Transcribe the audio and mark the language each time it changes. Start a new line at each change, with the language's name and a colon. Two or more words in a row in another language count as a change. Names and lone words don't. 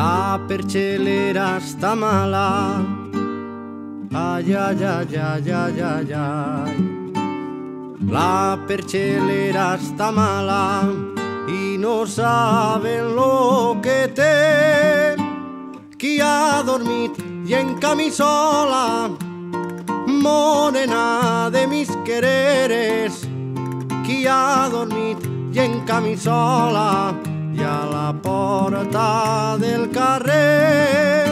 Spanish: La perchelera está mala, ay, ay, ay, ay, ay, ay, ay. La perchelera está mala y no saben lo que té.
Catalan: Qui ha dormit i en camisola,
Spanish: morena de mis quereres.
Catalan: Qui ha dormit i en camisola i a la porta del carrer.